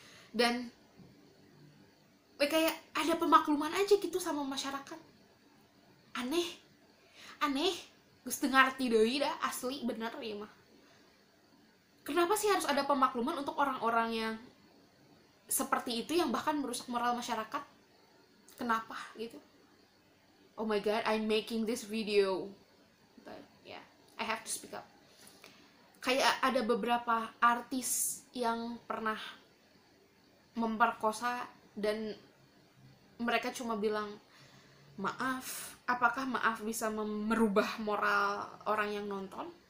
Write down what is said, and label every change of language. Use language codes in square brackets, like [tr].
[id] Dan kayak ada pemakluman aja gitu sama masyarakat. [su] Aneh geus teu ngarti deui dah, asli bener ya mah. [id] Kenapa sih harus ada pemakluman untuk orang-orang yang seperti itu, yang bahkan merusak moral masyarakat? Kenapa gitu? [en] Oh my god, I'm making this video, but yeah, I have to speak up. [id] Kayak ada beberapa artis yang pernah memperkosa dan mereka cuma bilang maaf. Apakah maaf bisa merubah moral orang yang nonton?